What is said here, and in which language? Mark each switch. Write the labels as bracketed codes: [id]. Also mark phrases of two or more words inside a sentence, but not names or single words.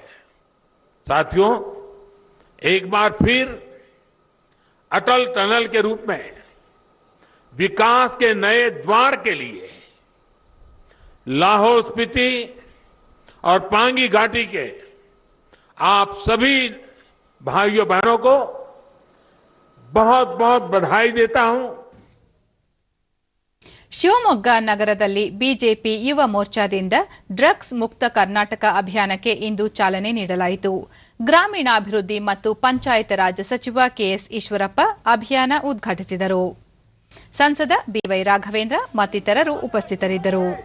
[hi] साथियों, एक बार फिर अटल टनल के रूप में विकास के नए द्वार के लिए लाहौल स्पीति और पांगी घाटी के आप सभी भाइयों बहनों को बहुत बहुत बधाई देता हूं। [kn] ಶಿವಮೊಗ್ಗ ನಗರದಲ್ಲಿ ಬಿಜೆಪಿ ಯುವ ಮೋರ್ಚಾದಿಂದ ಡ್ರಗ್ಸ್ ಮುಕ್ತ ಕರ್ನಾಟಕ ಅಭಿಯಾನಕ್ಕೆ ಇಂದು ಚಾಲನೆ ನೀಡಲಾಯಿತು. ಗ್ರಾಮೀಣಾಭಿವೃದ್ಧಿ ಮತ್ತು ಪಂಚಾಯತ್ ರಾಜ್ ಸಚಿವ ಕೆಎಸ್ ಈಶ್ವರಪ್ಪ ಅಭಿಯಾನ ಉದ್ಘಾಟಿಸಿದರು. ಸಂಸದ ಬಿವೈ ರಾಘವೇಂದ್ರ ಮತ್ತಿತರರು ಉಪಸ್ಥಿತರಿದ್ದರು.